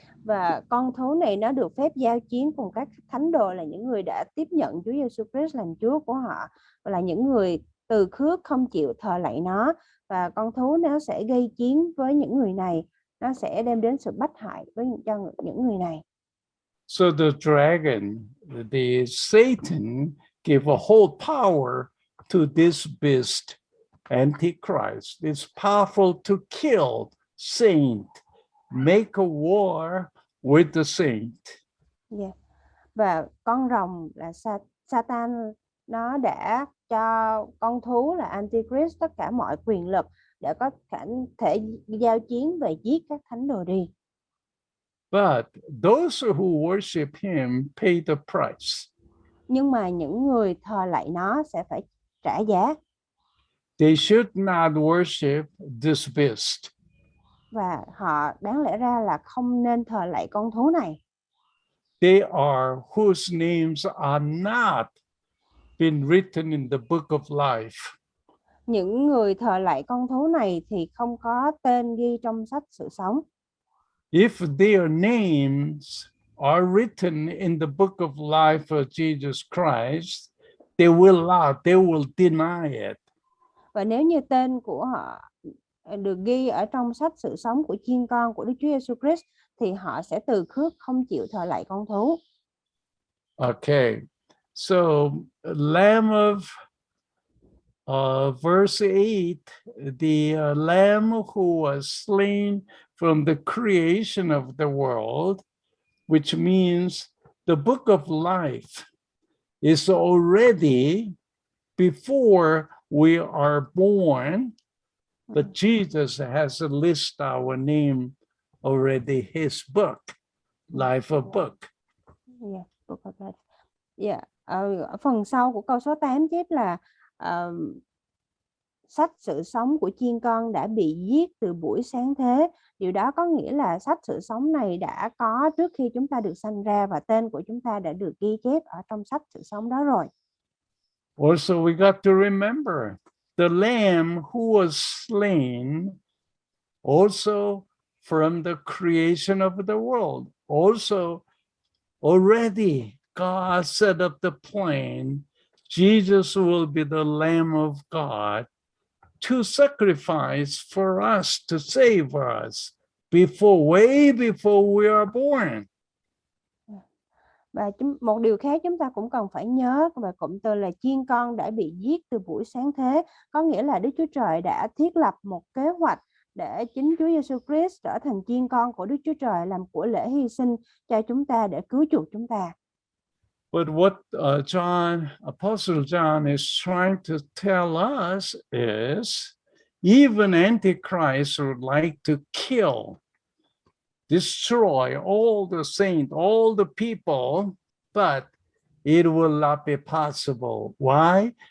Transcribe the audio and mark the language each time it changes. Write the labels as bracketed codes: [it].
[vi] Và con thú này nó được phép giao chiến cùng các thánh đồ là những người đã tiếp nhận Chúa Giêsu Christ làm Chúa của họ, và là những người từ khước không chịu thờ lạy nó, và con thú nó sẽ gây chiến với những người này, nó sẽ đem đến sự bách hại cho những người này. [en] So the dragon, the Satan, gave a whole power to this beast, Antichrist. It's powerful to kill saint, make a war with the saint. Yeah. [vi] Và con rồng là Satan, nó đã cho con thú là Antichrist tất cả mọi quyền lực để có thể giao chiến và giết các thánh đồ đi. [en] But those who worship him pay the price. [vi] Nhưng mà những người thờ lạy nó sẽ phải trả giá. [en] They should not worship this beast. [vi] Và họ đáng lẽ ra là không nên thờ lạy con thú này. [en] They are whose names are not been written in the book of life. [vi] Những người thờ lạy con thú này thì không có tên ghi trong sách sự sống. [en] If their names are written in the book of life of Jesus Christ, they will deny it. [vi] Và nếu như tên của họ được ghi ở trong sách sự sống của chiên con của Đức Chúa Giêsu Christ thì họ sẽ từ khước không chịu thờ lạy con thú. [en] Okay, so Lamb of verse 8, the Lamb who was slain from the creation of the world, which means the book of life is already before we are born, but Jesus has listed our name already, his book, life of book. Yeah, book of life. Yeah. [vi] Ở phần sau của câu số 8 chép là sách sự sống của chiên con đã bị giết từ buổi sáng thế. Điều đó có nghĩa là sách sự sống này đã có trước khi chúng ta được sanh ra và tên của chúng ta đã được ghi chép ở trong sách sự sống đó rồi. [en] Also, we got to remember the Lamb who was slain also from the creation of the world. Also, already God set up the plan. Jesus will be the Lamb of God to sacrifice for us, to save us way before we are born. [vi] Và một điều khác chúng ta cũng cần phải nhớ về cụm từ là chiên con đã bị giết từ buổi sáng thế, có nghĩa là Đức Chúa Trời đã thiết lập một kế hoạch để chính Chúa Giêsu Christ trở thành chiên con của Đức Chúa Trời, làm của lễ hy sinh cho chúng ta để cứu chuộc chúng ta. [en] But what Apostle John is trying to tell us is even Antichrist would like to kill, destroy all the saints, all the people, but it will not be possible. Why?